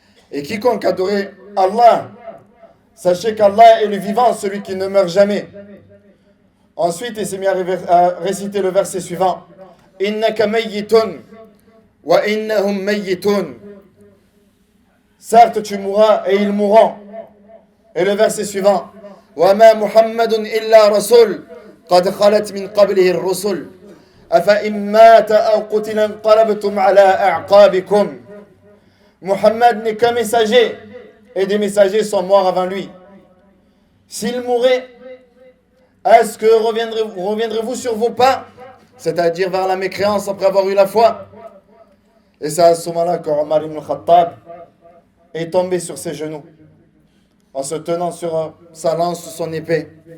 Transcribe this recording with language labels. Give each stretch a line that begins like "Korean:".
French: Et quiconque adorait Allah, sachez qu'Allah est le vivant, celui qui ne meurt jamais. Ensuite, il s'est mis à réciter le verset suivant.
Arabic: Innaka mayyitun wa innahum mayyitun.
French: Certes, tu mourras et ils mourront. Et le verset suivant.
Arabic: Wa ma Muhammadun illa rasul. قد خلت من قبله الرسل أفإن مات أو قتل انقلبتم على أعقابكم.
French: Mohammed n'est qu'un messager et des messagers sont morts avant lui. S'il mourait, est-ce que reviendrez-vous sur vos pas, c'est-à-dire vers la mécréance après avoir eu la foi? Et c'est à ce moment-là que Omar ibn al-Khattab est tombé sur ses genoux en se tenant sur sa lance, sur son épée.